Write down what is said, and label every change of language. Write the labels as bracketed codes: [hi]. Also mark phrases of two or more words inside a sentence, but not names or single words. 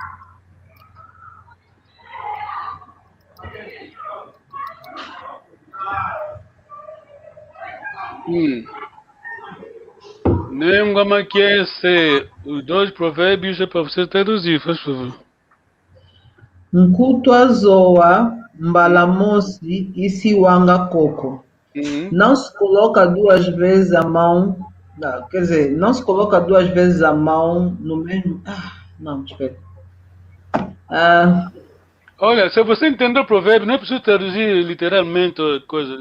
[pt] Nenhuma que é os dois provérbios é para você traduzir, faz favor. [kg] Nkutwa zoa, mbalamosi, isiwanga coco. [pt] Não se coloca duas vezes a mão, quer dizer, não se coloca duas vezes a mão no mesmo... não, espera. Olha, se você entender o provérbio, não é preciso traduzir literalmente a coisa.